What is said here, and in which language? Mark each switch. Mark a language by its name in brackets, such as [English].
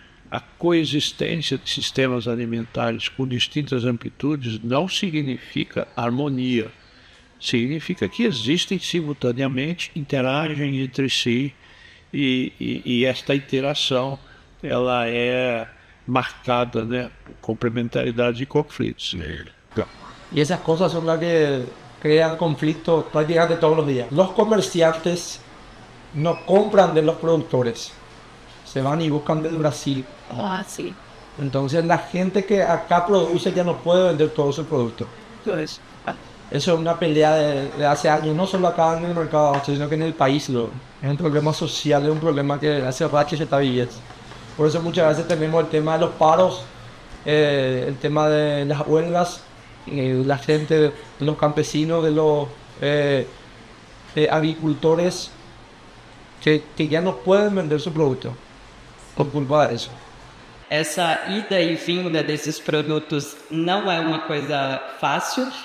[Portuguese] A coexistência de sistemas alimentares com distintas amplitudes não significa harmonia. Significa que existem simultaneamente, interagem entre si e esta interação ela é marcada, né, por complementaridade e conflitos. [Spanish] Y esas cosas son las que crean conflictos prácticamente todos los días. Los comerciantes no compran de los productores, se van y buscan del Brasil. Ah, sí. Entonces la gente que acá produce ya no puede vender todo su producto. Entonces, eso es una pelea de hace años, no solo acá en el mercado, sino que en el país. Es un problema social, es un problema que hace rato se está viviendo. Por eso muchas veces tenemos el tema de los paros, el tema de las huelgas, la gente, los campesinos, de los agricultores que ya no pueden vender su producto por culpa de eso. [Portuguese] Essa ida e vinda desses produtos não é uma coisa fácil.